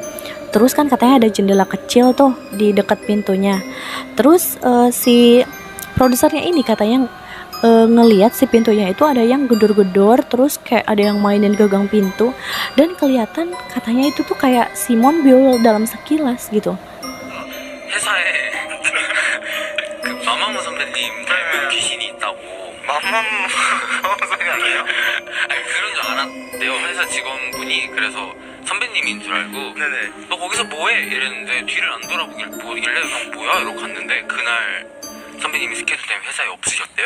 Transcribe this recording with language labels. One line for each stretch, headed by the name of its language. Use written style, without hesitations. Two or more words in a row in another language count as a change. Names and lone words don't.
Indonesian: Terus kan katanya ada jendela kecil tuh di dekat pintunya. Terus si produsernya ini katanya ngelihat si pintunya itu ada yang gedor-gedor, terus kayak ada yang mainin gagang pintu, dan kelihatan katanya itu tuh kayak si Monbyul dalam sekilas gitu.
Korean: 회사에 그 마마무 선배님 닮은 귀신이 있다고. 마마무 소리 아니에요? 아니 그런 줄 알았대요. 회사 직원분이. 그래서 선배님인 줄 알고 너 거기서 뭐해? 이랬는데 뒤를 안 돌아보길래 형 뭐야? 이러고 갔는데 그날 선배님이 스케줄 때문에 회사에 없으셨대요.